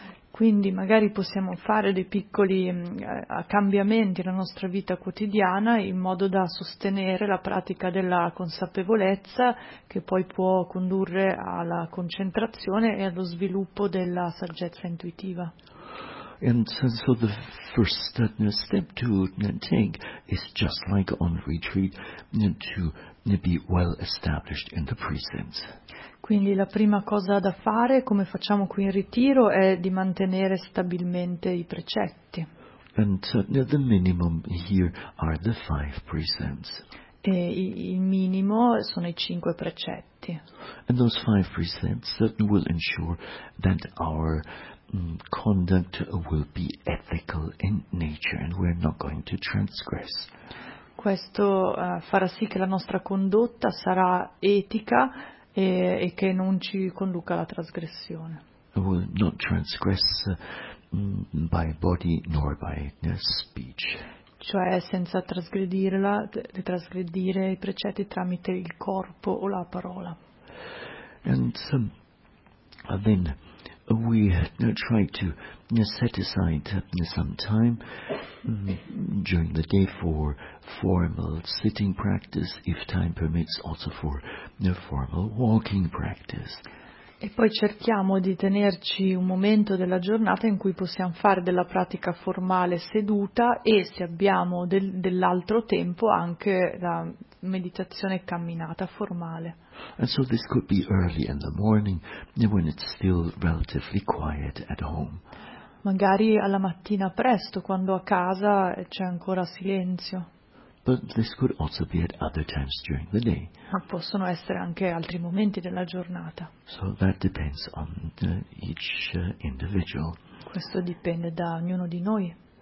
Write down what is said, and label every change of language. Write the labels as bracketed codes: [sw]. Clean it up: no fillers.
[it] Quindi magari possiamo fare dei piccoli cambiamenti nella nostra vita quotidiana in modo da sostenere la pratica della consapevolezza, che poi può condurre alla concentrazione e allo sviluppo della saggezza intuitiva. [en] And so the first step to take is, just like on retreat, to be well established in the presence. [it] Quindi la prima cosa da fare, come facciamo qui in ritiro, è di mantenere stabilmente i precetti. [en] And the minimum here are the five precepts. [it] E il minimo sono i cinque precetti. [en] And those five precepts will ensure that our conduct will be ethical in nature, and we're not going to transgress. [it] Questo farà sì che la nostra condotta sarà etica e che non ci conduca alla trasgressione. [en] Will not transgress by body nor by speech. [it] Cioè senza trasgredire i precetti tramite il corpo o la parola. [en] And then we try to set aside some time during the day for formal sitting practice, if time permits, also for formal walking practice. [it] E poi cerchiamo di tenerci un momento della giornata in cui possiamo fare della pratica formale seduta e, se abbiamo dell'altro tempo, anche la meditazione camminata formale. [en] And so this could be early in the morning, when it's still relatively quiet at home. [it] Magari alla mattina presto, quando a casa c'è ancora silenzio. [en] But this could also be at other times during the day. [it] Ma possono essere anche altri momenti della giornata. [en] So that depends on each individual. [it] Questo dipende da ognuno di noi.